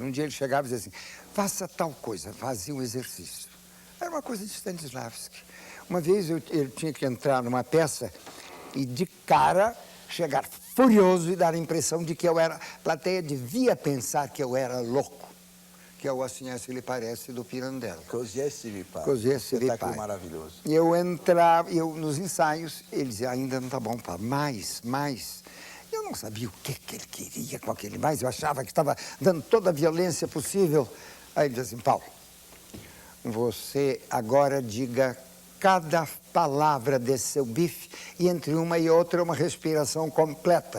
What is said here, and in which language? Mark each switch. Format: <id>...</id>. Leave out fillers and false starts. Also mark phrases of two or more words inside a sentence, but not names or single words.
<pt>Um dia ele chegava e dizia assim: faça tal coisa, fazia um exercício. Era uma coisa de Stanislavski. Uma vez eu tinha que entrar numa peça e de cara chegar furioso e dar a impressão de que eu era... A plateia devia pensar que eu era louco, que é o Assim é Se Lhe Parece do Pirandello.</pt> <it>Così è se vi pare. Così è se vi pare.</it> <pt>Maravilhoso. E eu entrava, nos ensaios, ele dizia: ainda não está bom, pá, mais. Eu não sabia o que ele queria com aquele mais, eu achava que estava dando toda a violência possível. Aí ele dizia assim: Paulo, você agora diga cada palavra desse seu bife e entre uma e outra uma respiração completa.</pt>